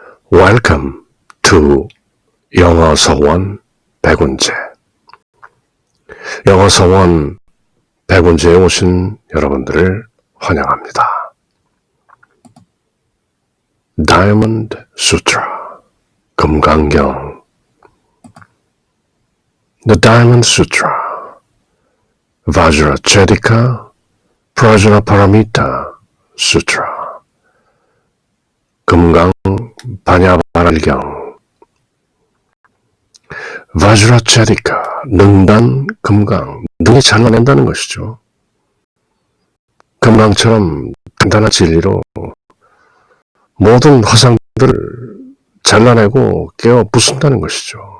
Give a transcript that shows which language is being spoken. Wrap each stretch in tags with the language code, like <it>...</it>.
<en>Welcome to 영어 서원 백운재.</en> <ko>영어 서원 백운재에 오신 여러분들을 환영합니다.</ko> <en>Diamond Sutra, 금강경. The Diamond Sutra, Vajracchedika Prajnaparamita Sutra, 금강 반야바랄경.</en> <ko>Vajracchedika, 능단 금강, 능이 잘라낸다는 것이죠. 금강처럼 단단한 진리로 모든 허상들을 잘라내고 깨어 부순다는 것이죠.</ko>